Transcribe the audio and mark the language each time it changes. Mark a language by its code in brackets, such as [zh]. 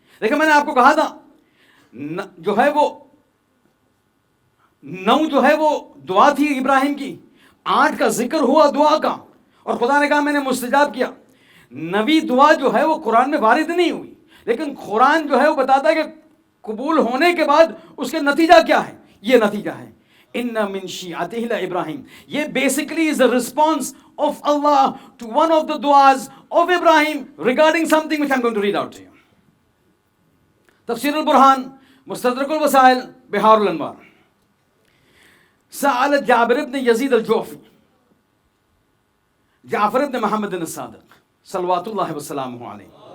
[ur] دیکھیں میں نے آپ کو کہا تھا جو ہے وہ 9 جو ہے وہ دعا تھی ابراہیم کی، 8 کا ذکر ہوا دعا کا، اور خدا نے کہا میں نے مستجاب کیا. 9ویں دعا جو ہے وہ قرآن میں وارد نہیں ہوئی، لیکن قرآن جو ہے وہ بتاتا ہے کہ قبول ہونے کے بعد اس کے نتیجہ کیا ہے. یہ نتیجہ ہے [ar] ان من شیعتہ ابراہیم. [en] یہ basically is a response of Allah to one of the du'as of Ibrahim regarding something which I'm going to read out to you. [ur] تفسیر البرہان، مستدرک الوسائل، بہار الانوار. [ar] سأل جابر ابن یزید الجعفی، جعفر ابن محمد الصادق صلوات اللہ وسلامہ علیہ.